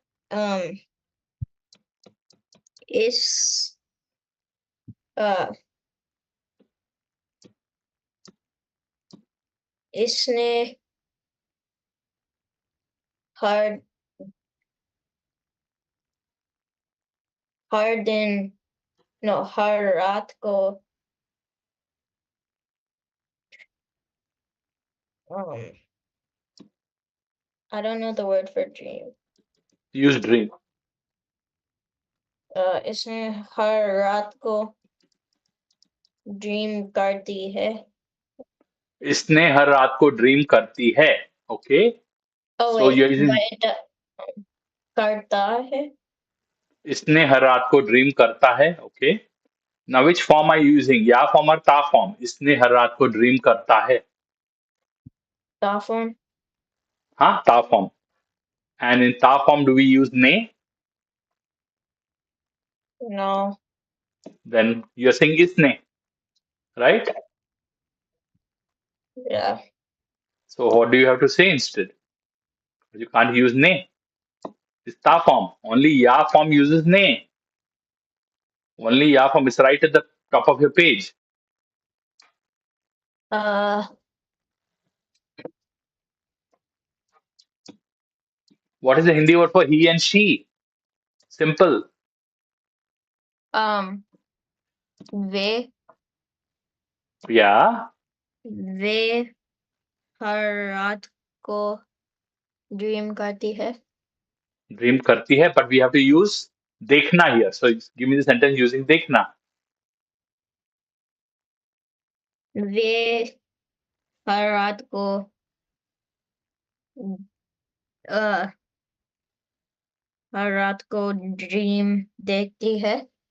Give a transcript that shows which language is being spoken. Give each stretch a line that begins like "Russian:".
English: um is uh
Hindi: इसने
English: hard harden no
Hindi: हर रात को
English: um I don't know the word for dream. Use dream.
Hindi: इसने हर रात को ड्रीम करती है. इसने हर रात को ड्रीम करती है.
English: Okay. Oh So wait, you're using
Hindi: करता है. इसने हर रात को ड्रीम करता है.
English: Okay. Now which form are you using? या form or ta form?
Hindi: इसने हर रात को ड्रीम करता है.
English: ता form. हाँ, ta form. And in ta form, do we use ne? No. Then you're saying isne, right? Yeah. So what do you have to say instead? You can't use ne. It's ta form. Only ya form uses ne. Only ya form is right at the top of your page. Uh, What is the Hindi word for he and she? Simple.
Hindi: um, way
English: Yeah.
Hindi: वे हर रात को dream करती है.
English: Dream
Hindi: करती है,
English: but we have to use देखना here. So give me the sentence using देखना.
Hindi: वे हर रात को uh, हर रात को ड्रीम देखती है.